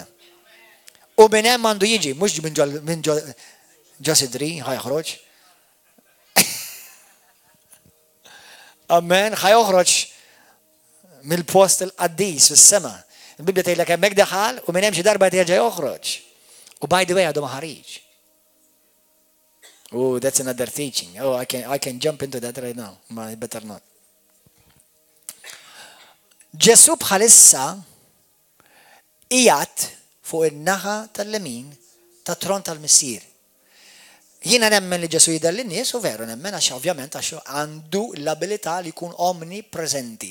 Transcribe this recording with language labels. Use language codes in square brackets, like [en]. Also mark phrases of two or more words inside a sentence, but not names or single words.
[mt] U minn hemm għandu jiġi, mhux minn ġo sidri ħajħroġ. Amen, ħajoħroġ mill-post il-qaddis fis-sema. Il-Biblia tgħidlek hemmhekk daħal u minn hemm xi darba jerġa' joħroġ. U [en] by the way [mt] għadu ma ħareġ. [en] Oh, that's another teaching. Oh, I can jump into that right now. Ma better not. [mt] Ġesu bħalissa qiegħed fuq in-naħa tal-lemin tat-tron tal-Missier. Jiena nemmen li Ġesu jidher lin-nies u veru nemmen għax ovvjament għax għandu l-abilità li jkun omnipreżenti.